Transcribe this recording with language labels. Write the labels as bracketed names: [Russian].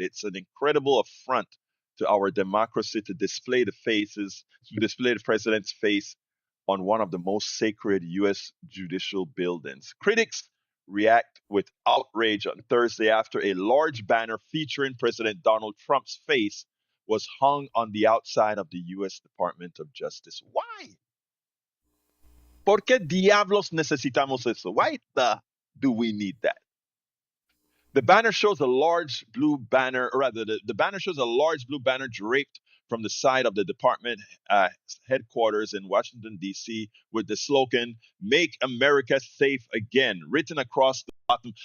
[English] It's an incredible affront to our democracy to display the president's face on one of the most sacred U.S. judicial buildings. Critics react with outrage on Thursday after a large banner featuring President Donald Trump's face was hung on the outside of the U.S. Department of Justice. Why? [Spanish] ¿Por qué diablos necesitamos eso? [English] Why do we need that? The banner shows a large blue banner, or rather, the banner shows a large blue banner draped from the side of the department headquarters in Washington, D.C., with the slogan, Make America Safe Again, written across the bottom.